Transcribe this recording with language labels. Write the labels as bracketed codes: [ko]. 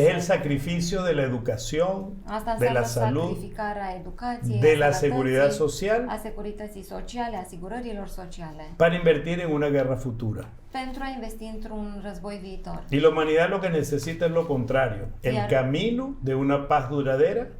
[es] Es el sacrificio de la educación, de la salud, de la seguridad social, [ro] a securității sociale, a asigurărilor sociale, [es] para invertir en una guerra futura. [ro] pentru a investi într-un război viitor. [es] Y la humanidad lo que necesita es lo contrario, el camino de una paz duradera.